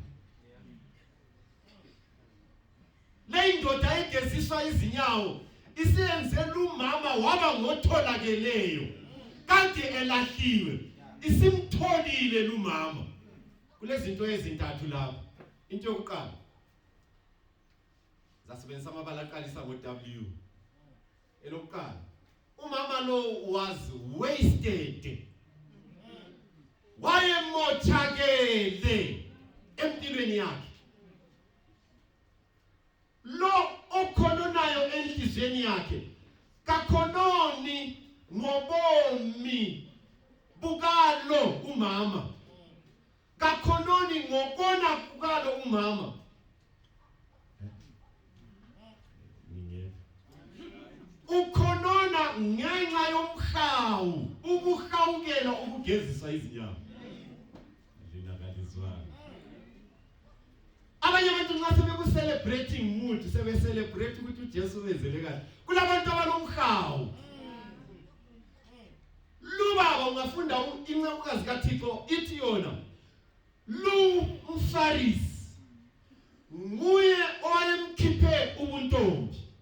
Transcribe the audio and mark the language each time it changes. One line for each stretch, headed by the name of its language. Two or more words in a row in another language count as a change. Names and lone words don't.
North Ndebele: Le indoda egeziswa izinyawo isiyenze lumama waba ngotholakeleyo, kanti elahliwe isimtholile lumama. Kulezinto ezintathu lapha. Into yokuqala, zasebenzisa amabala aqalisa ngo-W. Elokuqala, umama lo
English: was wasted,
North Ndebele: wayemothakele empilweni yakhe. Lo okhononayo enhliziyweni yakhe kakhononi ngobomi bukalo umama, kakhononi ngokona kukalo umama. Ukhonona ngenxa yomhawu, ukuhawukela ukugezisa izinyawo. Abanye abantu nxa sebeku-
English: celebrating mood,
North Ndebele: sebe-celebrate ukuthi uJesu wenzele kahle, kulabantu abalomhawu. Lubaba ungafunda incekukazi kaThixo ithi yona, lu mFarisi nguye owayemkhiphe ubuntombi.